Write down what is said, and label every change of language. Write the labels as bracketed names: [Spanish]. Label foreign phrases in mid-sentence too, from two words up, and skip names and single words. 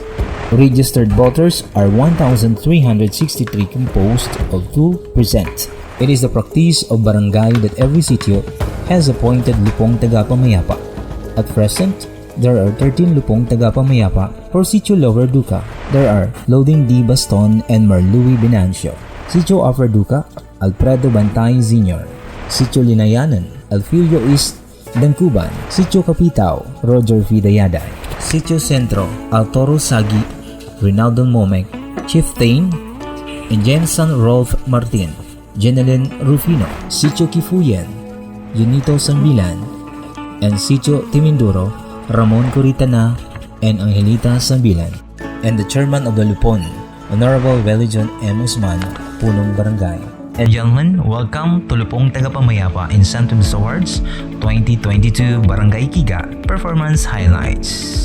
[English] Registered voters are 1,363 composed of 2%. It is the practice of barangay that every sitio has appointed Lupong Tagapamayapa. At present, there are 13 Lupong Tagapamayapa. For Sitio Lower Duca, there are Loading D. Baston and Marlui Binancio. Sitio Upper Duca, Alfredo Bantay Sr. Sitio Linayanan, Alfilio East Dangkuban. Sitio Capitao, Roger Fidayaday. Sitio Centro, Altoro Sagi, Rinaldo Momek, Chief Tain, and Jensen Rolf Martin, Jenelyn Rufino. Sitio Kifuyan, Junito Sambilan, and Sitio Timindoro, Ramon Curitana, and Angelita Sambilan. And the chairman of the Lupon, Honorable Velijon M. Usman, Punong Barangay. And gentlemen, welcome to Lupong Tagapamayapa Incentives Awards 2022 Barangay Kiga Performance Highlights.